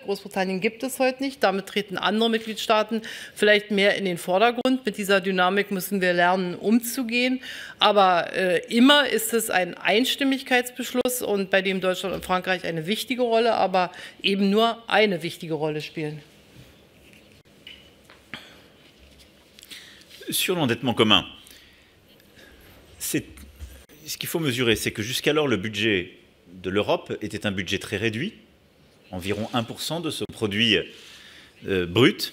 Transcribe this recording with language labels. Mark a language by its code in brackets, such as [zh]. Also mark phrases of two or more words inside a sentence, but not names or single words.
[de] Großbritannien gibt es heute nicht, damit treten andere Mitgliedstaaten vielleicht mehr in den Vordergrund. Mit dieser Dynamik müssen wir lernen, umzugehen. Aber immer ist es ein Einstimmigkeitsbeschluss und bei dem Deutschland und Frankreich eine wichtige Rolle, aber eben nur eine wichtige Rolle spielen. [fr] Sur l'endettement commun, ce qu'il faut mesurer, c'est que jusqu'alors, le budget de l'Europe était un budget très réduit, environ 1% de ce produit brut.